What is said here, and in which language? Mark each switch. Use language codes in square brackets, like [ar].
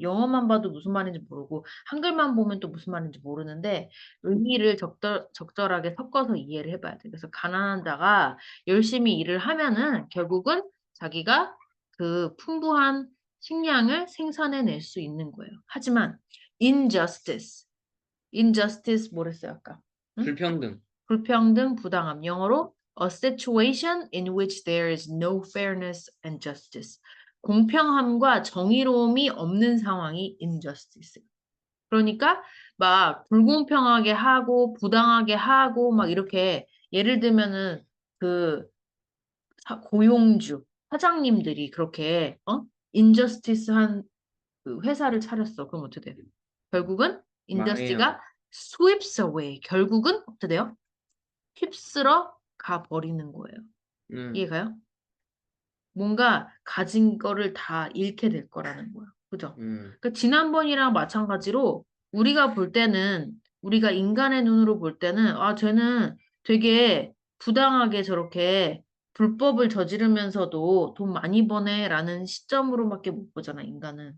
[ko] 영어만 봐도 무슨 말인지 모르고 한글만 보면 또 무슨 말인지 모르는데 의미를 적절하게 섞어서 이해를 해봐야 돼. 그래서 가난한 자가 열심히 일을 하면은 결국은 자기가 그 풍부한 식량을 생산해낼 수 있는 거예요. 하지만 injustice 뭐랬어요 아까? 응? 불평등. 불평등, 부당함. 영어로 [en] a situation in which there is no fairness and justice. [ko] 공평함과 정의로움이 없는 상황이 injustice. 그러니까 막 불공평하게 하고 부당하게 하고 막 이렇게 예를 들면은 그 고용주 사장님들이 그렇게 인저스티스 한 그 회사를 차렸어. 그럼 어떻게 돼? 결국은 망해요. [en] 인저스티가 sweeps away. [ko] 결국은 어떻게 돼요? 휩쓸어 가 버리는 거예요. 음. 이해가요? 뭔가 가진 거를 다 잃게 될 거라는 거야. 그죠? 음. 그 지난번이랑 마찬가지로 우리가 볼 때는 우리가 인간의 눈으로 볼 때는 아 쟤는 되게 부당하게 저렇게 불법을 저지르면서도 돈 많이 버네라는 시점으로밖에 못 보잖아 인간은.